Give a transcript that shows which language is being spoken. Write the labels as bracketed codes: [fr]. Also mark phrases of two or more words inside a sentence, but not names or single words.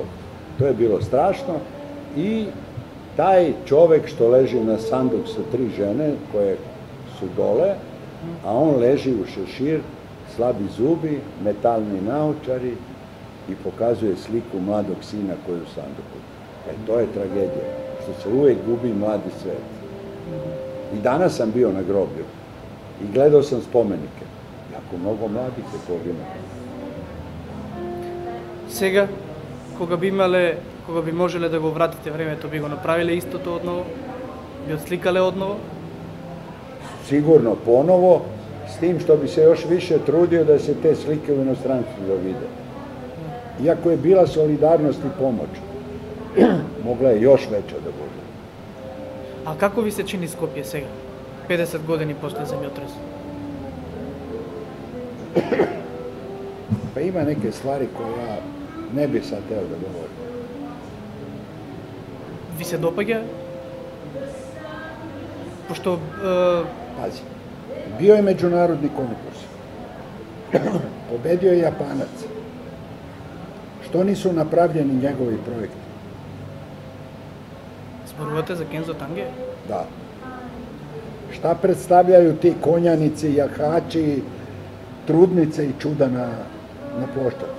[sr] To je bilo strašno i taj čovek što leži na sanduk sa 3 žene koje su dole, a on leži u šešir, slabi zubi, metalni naočari i pokazuje sliku mladog sina koji je u sanduku. To je tragedija, što se uvek gubi mladi svet. I danas sam bio na groblju i gledao sam spomenike. Jako mnogo mladih je poginulo. [mk] Сега, кога би можеле да го вратите времето, би го направиле истото одново? Би отсликале одново? [sr] Sigurno ponovo, s tim što bi se još više trudio da se te slike u inostranstvu da vide. Iako je bila solidarnost i pomoć, mogla je još veća da bude. [mk] А како ви се чини Скопје сега, 50 години после земјотрес? [sr] Pa ima neke stvari koje ja ne bi sad teo da govorim. [mk] Ви се допаѓа? Пошто [sr] Pazi, bio je međunarodni konkurs. Pobedio je Japanac. Što nisu napravljeni njegovi projekti? [mk] зборувате за Кензо Танге? [sr] Da. Šta predstavljaju ti konjanici, jahači, trudnice i čuda na ploščadu?